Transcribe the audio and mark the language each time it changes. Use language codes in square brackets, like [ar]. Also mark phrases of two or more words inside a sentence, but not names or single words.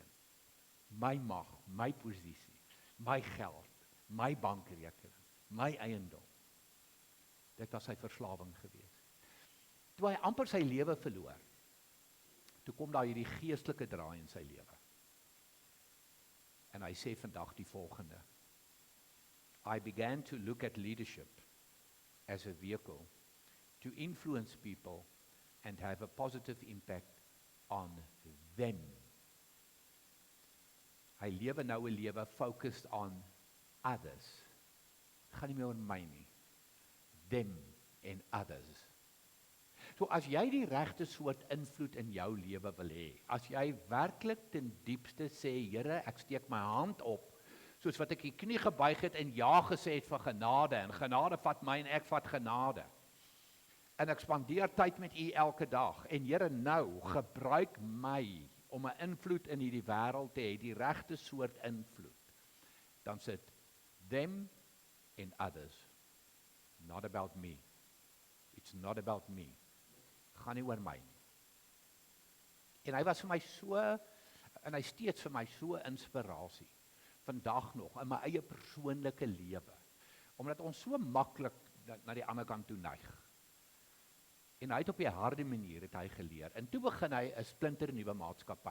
[af] My mag, my posisie, my geld, my bankrekening, my eiendom. Dit was sy verslawing gewees. Toe hy amper sy lewe verloor, toe kom daar hierdie geestelike draai in sy lewe. En hy sê vandag die volgende: [en] I began to look at leadership as a vehicle to influence people and have a positive impact on them. [af] Hy lewe nou 'n lewe [en] focused on others. [af] Het gaan nie meer oor my nie. [en] Them and others. [af] So as jy die regte soort invloed in jou lewe wil hê, as jy werklik ten diepste sê, Here, ek steek my hand op, soos wat ek die knie gebuig het en ja gesê het vir genade, en genade vat my en ek vat genade. En ek spandeer tyd met U elke dag, en Here, nou, gebruik my om 'n invloed in hierdie wêreld te hê, die regte soort invloed. Dan sit [en] them and others. Not about me. It's not about me. [af] Gaan nie oor my nie. En hy was vir my so, en hy steeds vir my so inspirasie, vandag nog, in my eie persoonlike lewe, omdat ons so maklik na die ander kant toe neig. En hy het op die harde manier het hy geleer, en toe begin hy 'n splinter nuwe maatskappy.